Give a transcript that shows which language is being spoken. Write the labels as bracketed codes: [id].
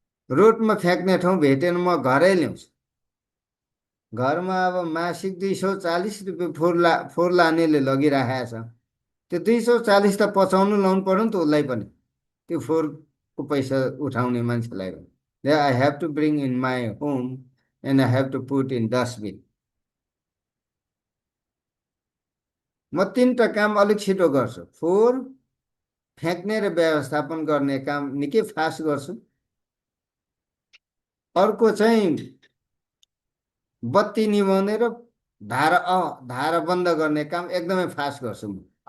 [ne] रोडमा फ्याँक्ने ठाउँ भेटेन म घरै ल्याउँछु। घरमा अब मासिक 240 रुपियाँ फोहोर लानेले लगिराखेको छ। त्यो 240 त पचाउनु लाउनु पर्यो नि त उसलाई पनि, त्यो फोहोरको पैसा उठाउने मान्छेलाई पनि। [en] I have to bring in my home and I have to put in dustbin. [ne] म 3टा काम अलिक छिटो गर्छु। फोहोर फ्याँक्ने र व्यवस्थापन गर्ने काम निकै फास्ट गर्छु। अर्को चाहिँ बत्ती निभाउने र धारा बन्द गर्ने काम एकदमै फास्ट गर्छु म।